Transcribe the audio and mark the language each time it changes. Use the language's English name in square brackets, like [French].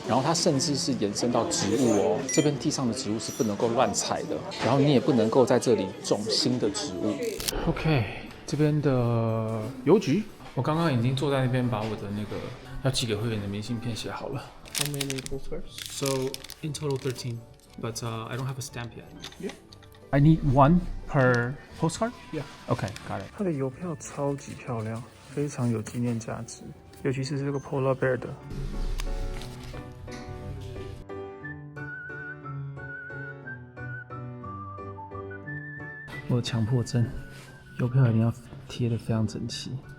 [Chinese] 然后它甚至是延伸到植物哦，这边地上的植物是不能够乱采的，然后你也不能够在这里种新的植物。 OK， 这边的邮局，我刚刚已经坐在那边把我的那个要寄给会员的明信片写好了。 [English] How many postcards? So in total 13, but I don't have a stamp yet. Yeah. I need one per postcard? Yeah. Okay, got it. [Chinese] 它的邮票超级漂亮，非常有纪念价值，尤其是这个 Polar Bear 的。我有强迫症，邮票一定要贴得非常整齐。